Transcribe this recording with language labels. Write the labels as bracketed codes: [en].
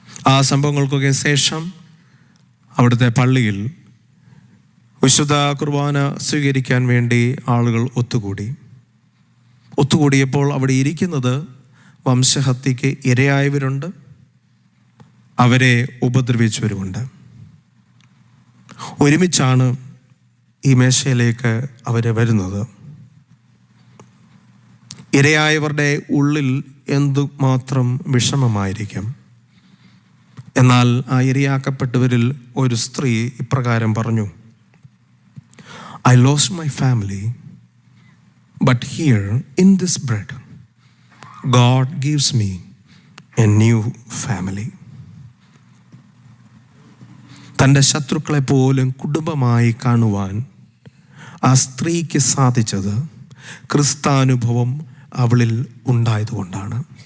[ml] ആ സംഭവങ്ങൾക്കൊക്കെ ശേഷം അവിടുത്തെ പള്ളിയിൽ വിശുദ്ധ കുർബാന സ്വീകരിക്കാൻ വേണ്ടി ആളുകൾ ഒത്തുകൂടിയപ്പോൾ അവിടെ ഇരിക്കുന്നത് വംശഹത്യക്ക് ഇരയായവരുണ്ട്, അവരെ ഉപദ്രവിച്ചവരുമുണ്ട്. ഒരുമിച്ചാണ് ഈ മേശയിലേക്ക് അവർ വരുന്നത്. ഇരയായവരുടെ ഉള്ളിൽ എന്തുമാത്രം വിഷമമായിരിക്കും. എന്നാൽ ആ ഇരയാക്കപ്പെട്ടവരിൽ ഒരു സ്ത്രീ ഇപ്രകാരം പറഞ്ഞു, [en] I lost my family, but here in this bread, God gives me a new family. [ml] തൻ്റെ ശത്രുക്കളെ പോലും കുടുംബമായി കാണുവാൻ ആ സ്ത്രീക്ക് സാധിച്ചത് ക്രിസ്താനുഭവം അവളിൽ ഉണ്ടായതുകൊണ്ടാണ്.